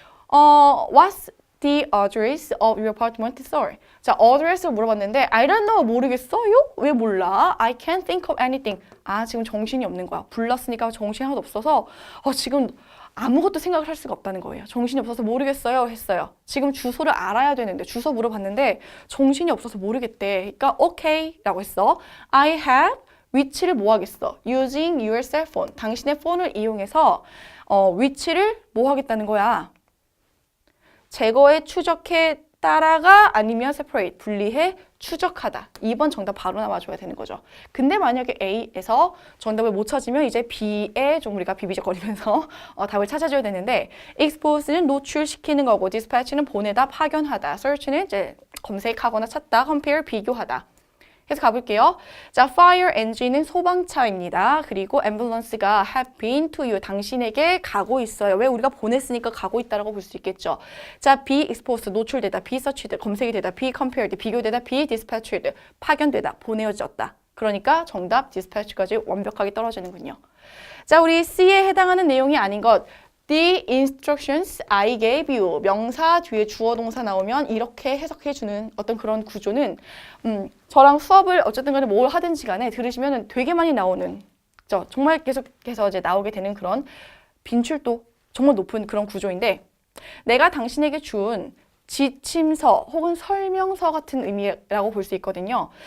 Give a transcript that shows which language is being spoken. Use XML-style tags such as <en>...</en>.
<en>What's the address of your apartment, sir?</en> <ko>자, address를 물어봤는데</ko> <en>I don't know,</en> <ko>모르겠어요? 왜 몰라?</ko> <en>I can't think of anything.</en> <ko>지금 정신이 없는 거야. 불렀으니까 정신이 하나도 없어서 지금 아무것도 생각을 할 수가 없다는 거예요. 정신이 없어서 모르겠어요 했어요. 지금 주소를 알아야 되는데 주소 물어봤는데 정신이 없어서 모르겠대. 그러니까 okay 라고 했어.</ko> <en>I have</en> <ko>위치를 뭐 하겠어?</ko> <en>using your cell phone.</en> <ko>당신의 폰을 이용해서 위치를 뭐 하겠다는 거야? 제거해, 추적해, 따라가 아니면 separate, 분리해, 추적하다. 2번 정답 바로 나와줘야 되는 거죠. 근데 만약에 A에서 정답을 못 찾으면 이제 B에 좀 우리가 비비적거리면서 답을 찾아줘야 되는데 expose는 노출시키는 거고 dispatch는 보내다, 파견하다, search는 이제 검색하거나 찾다, compare, 비교하다. 그래서 가볼게요. 자, fire engine은 소방차입니다. 그리고</ko> <en>ambulance가 have been to you.</en> <ko>당신에게 가고 있어요. 왜? 우리가 보냈으니까 가고 있다라고 볼 수 있겠죠. 자, be exposed, 노출되다, be searched, 검색이 되다, be compared, 비교되다, be dispatched, 파견되다, 보내어졌다. 그러니까 정답 dispatch까지 완벽하게 떨어지는군요. 자, 우리 C에 해당하는 내용이 아닌 것.</ko> <en>The instructions I gave you.</en> <ko>명사 뒤에 주어 동사 나오면 이렇게 해석해주는 어떤 그런 구조는 저랑 수업을 어쨌든 간에 뭘 하든지 간에 들으시면 되게 많이 나오는 정말 계속해서 이제 나오게 되는 그런 빈출도 정말 높은 그런 구조인데 내가 당신에게 준 지침서 혹은 설명서 같은 의미라고 볼 수 있거든요.</ko>